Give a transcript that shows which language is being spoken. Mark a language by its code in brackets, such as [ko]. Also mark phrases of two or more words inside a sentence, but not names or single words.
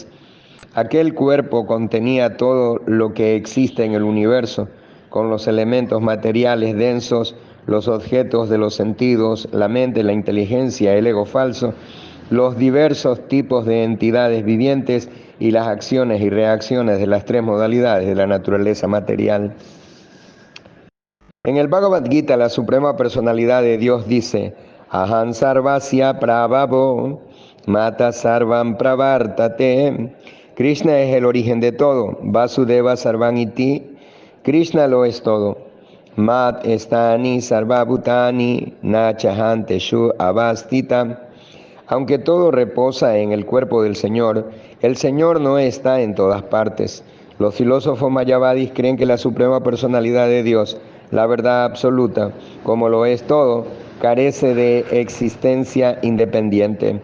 [es] Aquel cuerpo contenía todo lo que existe en el universo, con los elementos materiales densos, los objetos de los sentidos, la mente, la inteligencia, el ego falso, los diversos tipos de entidades vivientes y las acciones y reacciones de las 3 modalidades de la naturaleza material. En el Bhagavad Gita, la Suprema Personalidad de Dios dice: [sa] अहं सर्वस्य प्रभवो मत सर्वं प्रवर्तते. [es] Krishna es el origen de todo. [sa] वासुदेव सर्वम् इति. [es] Krishna lo es todo. [sa] मत् एस्तानि सर्वभूतानि नचाहन्तेषु अवस्तित. [es] Aunque todo reposa en el cuerpo del Señor, el Señor no está en todas partes. Los filósofos mayavadis creen que la Suprema Personalidad de Dios, la verdad absoluta, como lo es todo, carece de existencia independiente.